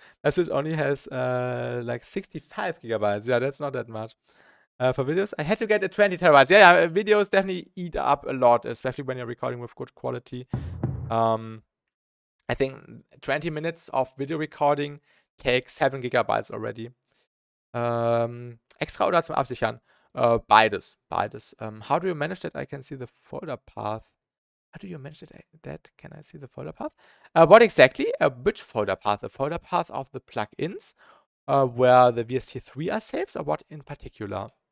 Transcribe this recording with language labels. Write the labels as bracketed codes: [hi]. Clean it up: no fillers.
[en] Switch only has like 65 gigabytes. Yeah, that's not that much. For videos, I had to get a 20 terabytes. Yeah, videos definitely eat up a lot, especially when you're recording with good quality. I think 20 minutes of video recording takes 7 gigabytes already. [de] Extra oder zum Absichern? Beides. [en] How do you manage that I can see the folder path? How do you manage that can I see the folder path? What exactly? Which folder path? The folder path of the plugins where the VST3 are saved, or what in particular?